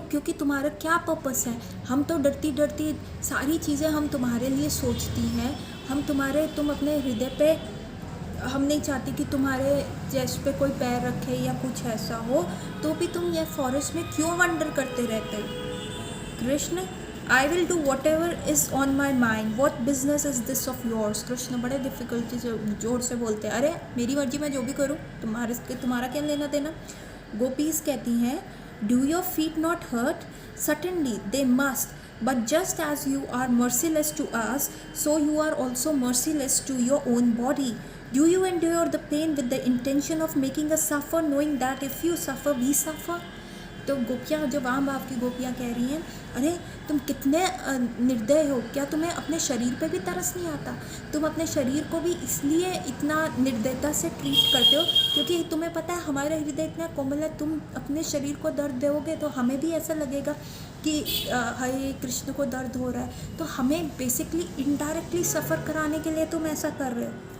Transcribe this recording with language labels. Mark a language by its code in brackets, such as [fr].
[hi] क्योंकि तुम्हारा क्या पर्पस है। हम तो डरती डरती सारी चीज़ें हम तुम्हारे लिए सोचती हैं, तुम अपने हृदय पे, हम नहीं चाहती कि तुम्हारे चेस्ट पे कोई पैर रखे या कुछ ऐसा हो, तो भी तुम ये फॉरेस्ट में क्यों वंडर करते रहते हो। [en] Krishna, I will do whatever is on my mind, what business is this of yours. [hi] Krishna बड़े डिफ़िकल्टी से जोर से बोलते हैं, अरे मेरी मर्जी मैं जो भी करूँ, तुम्हारा क्या लेना देना। गोपीज़ कहती हैं, [en] do your feet not hurt? Certainly they must, but just as you are merciless to us, so you are also merciless to your own body. Do you endure the pain with the intention of making us suffer, knowing that if you suffer we suffer? [hi] तो गोपियाँ, जो वाम भाव की गोपियाँ कह रही हैं, अरे तुम कितने निर्दय हो, क्या तुम्हें अपने शरीर पे भी तरस नहीं आता। तुम अपने शरीर को भी इसलिए इतना निर्दयता से ट्रीट करते हो क्योंकि तुम्हें पता है हमारा हृदय इतना कोमल है, तुम अपने शरीर को दर्द दोगे तो हमें भी ऐसा लगेगा कि हाय कृष्ण को दर्द हो रहा है, तो हमें बेसिकली इनडायरेक्टली सफ़र कराने के लिए तुम ऐसा कर रहे हो।